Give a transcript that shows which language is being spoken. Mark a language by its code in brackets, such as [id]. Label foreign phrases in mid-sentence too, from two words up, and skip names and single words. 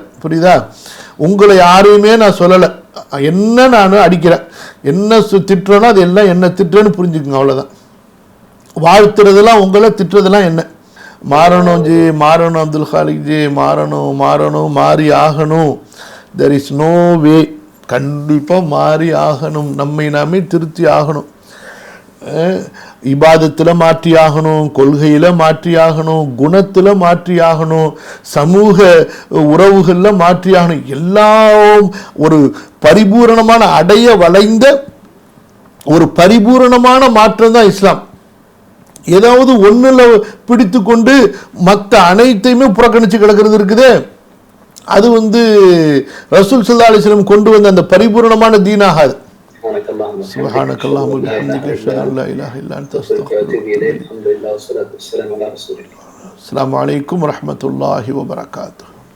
[ta] புரியுதா? உங்களை யாரையுமே நான் சொல்லலை. என்ன நான் அடிக்கிறேன், என்ன திட்டுறேனோ அது எல்லாம் என்ன திட்டுறேன்னு புரிஞ்சுக்குங்க, அவ்வளோதான். வாழ்த்துறதெல்லாம் உங்களை, திட்டுறதெல்லாம் என்ன. மாறணும் ஜி, மாறணும் அப்துல் காலிக் ஜி, மாறணும் மாறி ஆகணும். [en] there is no way. [ta] கண்டிப்பாக மாறி ஆகணும், நம்மை நாமே திருத்தி ஆகணும். இபாதத்தில் மாற்றி ஆகணும், கொள்கையில் மாற்றி ஆகணும், குணத்தில் மாற்றி ஆகணும், சமூக உறவுகளில் மாற்றி ஆகணும். எல்லாம் ஒரு பரிபூரணமான அடைய வளைந்த ஒரு பரிபூரணமான மாற்றம் தான் இஸ்லாம். ஏதாவது ஒன்றில் பிடித்து கொண்டு மற்ற அனைத்தையுமே புறக்கணித்து கிடக்கிறது இருக்குது. அது ரசூல் [ar] صلى الله عليه وسلم [ta] கொண்டு வந்த அந்த பரிபூரணமான தீனாகாது. [ar] سبحانك اللهم وبحمدك اشهد ان لا اله الا انت استغفرك واتوب اليك. الحمد لله والصلاه والسلام على رسول الله. السلام عليكم ورحمه الله وبركاته.